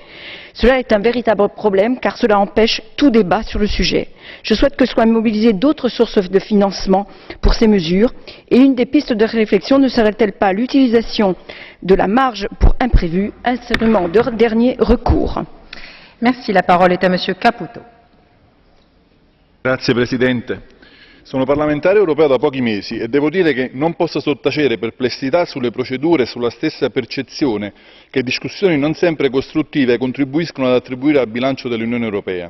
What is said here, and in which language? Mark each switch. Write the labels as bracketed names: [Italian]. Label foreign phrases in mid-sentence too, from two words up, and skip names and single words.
[French] Cela est un véritable problème car cela empêche tout débat sur le sujet. Je souhaite que soient mobilisées d'autres sources de financement pour ces mesures et une des pistes de réflexion ne serait-elle pas l'utilisation de la marge pour imprévus, instrument de dernier recours. Merci. La parole est à Monsieur Caputo. [Italian] Grazie Presidente. Sono parlamentare europeo da pochi mesi e devo dire che non posso sottacere perplessità sulle procedure e sulla stessa percezione che discussioni non sempre costruttive contribuiscono ad attribuire al bilancio dell'Unione Europea.